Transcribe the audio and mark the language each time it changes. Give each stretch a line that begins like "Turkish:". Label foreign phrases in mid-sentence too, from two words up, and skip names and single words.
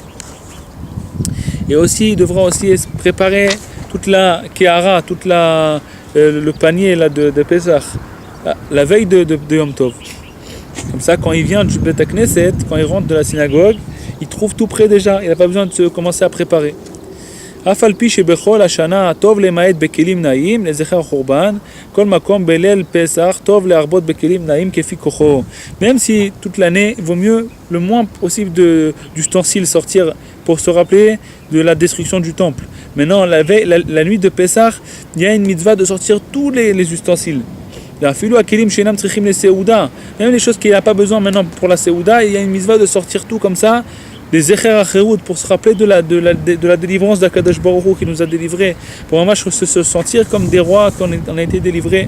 French: Et aussi, il devra aussi préparer toute la kehara, le panier là, de Pessah, la veille de Yom Tov. Comme ça, quand il vient du
Hebrew: בית הכנסת,
French: quand il rentre de la synagogue, il trouve tout prêt déjà. Il n'a pas besoin de commencer à préparer.
Hebrew: אף על פי שבכל השנה טוב למעט בכלים נעים לזכר חורבן, כל מקום בליל פסח טוב להרבות בכלים נעים כפי כוחו.
French: Même si toute l'année, il vaut mieux le moins possible d'ustensiles sortir pour se rappeler de la destruction du temple. Maintenant, la nuit de Pessah, il y a une mitzvah de sortir tous les ustensiles. Même les choses qu'il n'y a pas besoin maintenant pour la Seouda, il y a une mitzvah de sortir tout comme ça, des
Hebrew: זכר חירות,
French: pour se rappeler de la délivrance d'
Hebrew: הקדוש ברוך הוא
French: qui nous a délivrés, pour vraiment se sentir comme des rois quand on a été délivrés.